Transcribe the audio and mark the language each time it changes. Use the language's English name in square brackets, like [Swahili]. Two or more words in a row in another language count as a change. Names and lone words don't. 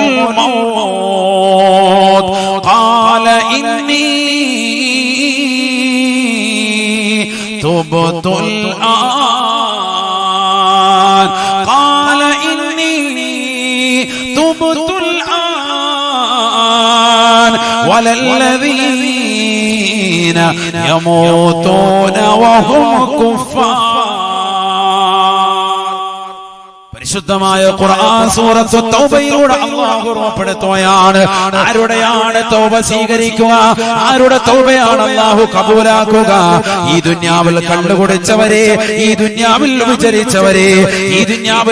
[Arabic] الموت قال إني تبت الآن وللذين يموتون وهم كفار. [Malayalam] പരിശുദ്ധമായ ഖുർആൻ സൂറത്തു തൗബയിലൂടെ അല്ലാഹു ഓർമ്മപ്പെടുത്തുകയാണ് ആരുടെയാണ് തൗബ സ്വീകരിക്കുക, ആരുടെ തൗബയാണ് അല്ലാഹു കബൂലാക്കുക. ഈ ദുനിയാവിൽ കണ്ടുകുടിച്ചവരെ, ഈ ദുനിയാവിൽ വിചരിച്ചവരെ, ഈ ദുനിയാവിൽ